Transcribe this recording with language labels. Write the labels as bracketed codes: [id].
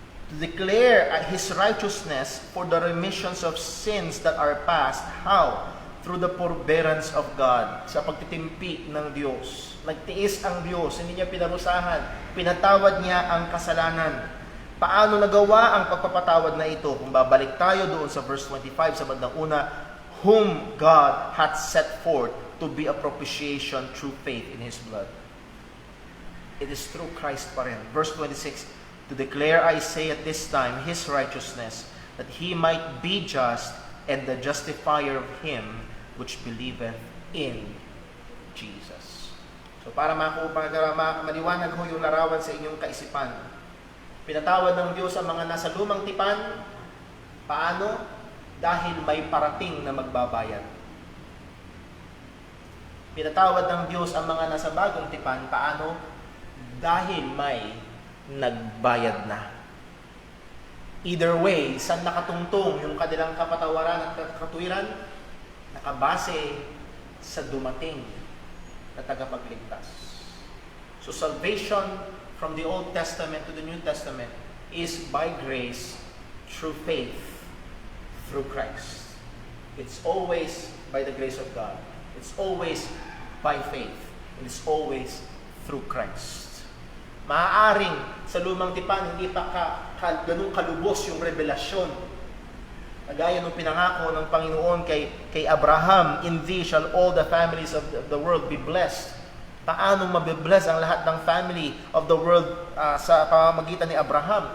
[en] To declare His righteousness for the remissions of sins that are past. How? through the forbearance of God, [tl] sa pagtitimpi ng Diyos. Nagtiis ang Diyos, hindi niya pinarusahan, pinatawad niya ang kasalanan. Paano nagawa ang pagpapatawad na ito? Kung babalik tayo doon sa verse 25 sa bandang una, [en] whom God hath set forth to be a propitiation through faith in His blood. It is through Christ pa rin. Verse 26, to declare, I say at this time, His righteousness, that He might be just and the justifier of him which believeth in Jesus. [tl] So para maliwanag ho yung larawan sa inyong kaisipan, pinatawad ng Diyos ang mga nasa lumang tipan. Paano? Dahil may parating na magbabayad. Pinatawad ng Diyos ang mga nasa bagong tipan. Paano? Dahil may nagbayad na. Either way, saan nakatungtong yung kanilang kapatawaran at katuwiran? Nakabase sa dumating na tagapagligtas. [en] So salvation from the Old Testament to the New Testament is by grace through faith through Christ. It's always by the grace of God. It's always by faith. And it's always through Christ. [tl] Maaaring sa lumang tipan, hindi pa ganun kalubos yung revelasyon. Kagaya nung pinangako ng Panginoon kay Abraham, [en] in thee shall all the families of the world be blessed. [tl] Paano mabibless ang lahat ng family of the world sa pamamagitan ni Abraham?